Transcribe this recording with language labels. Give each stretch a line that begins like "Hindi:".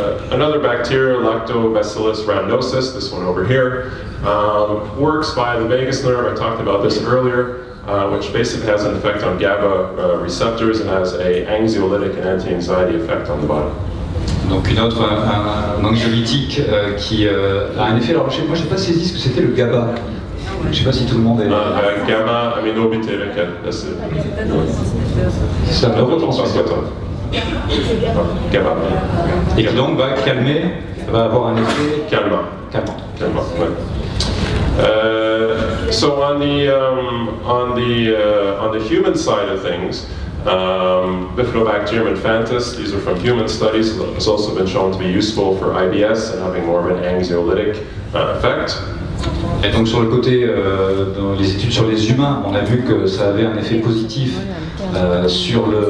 English: Another bacteria, Lactobacillus rhamnosus, this one over here, works by the vagus nerve. I talked about this earlier. which basically has an effect on GABA receptors and has an anxiolytic and anti-anxiety effect on the body.
French: Donc un anxiolytique qui a un effet. Alors moi j'ai pas saisi ce que c'était le GABA. Je sais pas si tout le monde est.
English: Gamma aminobutyric acid.
French: C'est un neurotransmetteur. GABA. Et qui donc va calmer, va avoir un effet calmant.
English: Right. So on the human side of things, Bifidobacterium infantis, these are from human studies, has also been shown to be useful for IBS and having more of an anxiolytic effect.
French: Et donc sur le côté, dans les études sur les humains, on a vu que ça avait un effet positif sur